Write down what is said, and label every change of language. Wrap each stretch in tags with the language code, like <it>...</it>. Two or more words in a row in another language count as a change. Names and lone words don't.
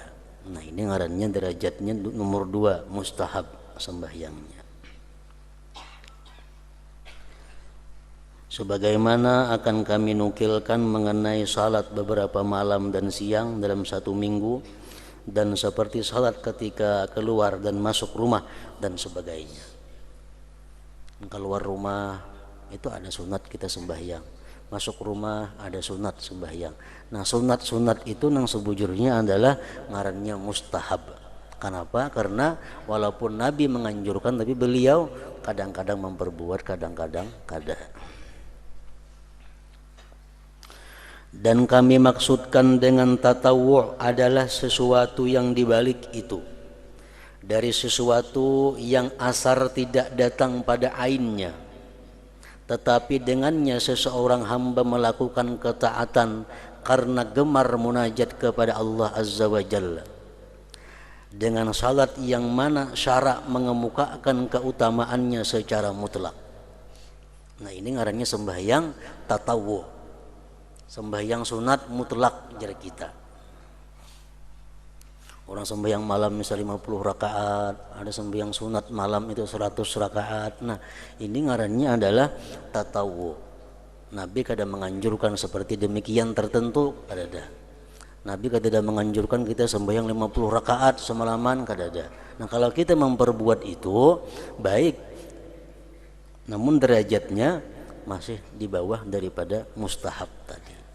<id>Nah, ini ngarannya derajatnya nomor 2, mustahab sembahyangnya. Sebagaimana akan kami nukilkan mengenai salat beberapa malam dan siang dalam 1 minggu, dan seperti salat ketika keluar dan masuk rumah dan sebagainya. Keluar rumah itu ada sunat kita sembahyang, masuk rumah ada sunat sembahyang. Nah, sunat itu nang sebujurnya adalah ngarannya mustahab. Kenapa? Karena walaupun Nabi menganjurkan, tapi beliau kadang-kadang memperbuat, kadang-kadang kada. Dan kami maksudkan dengan tatawwu' adalah sesuatu yang dibalik itu, dari sesuatu yang asar tidak datang pada ainnya, tetapi dengannya seseorang hamba melakukan ketaatan karena gemar munajat kepada Allah</id> <ar>Azza wa Jalla.</ar> <id>dengan salat yang mana syara mengemukakan keutamaannya secara mutlak. Nah, ini ngarannya sembahyang tatawwu, sembahyang sunat mutlak jar kita. Orang sembahyang malam misalnya 50 rakaat, ada sembahyang sunat malam itu 100 rakaat. Nah, ini ngarannya adalah tatawwu. Nabi kadang menganjurkan seperti demikian tertentu, ada. Nabi tidak menganjurkan kita sembahyang 50 rakaat semalaman, kadada. Nah, kalau kita memperbuat itu baik, namun derajatnya masih di bawah daripada mustahab tadi.</id>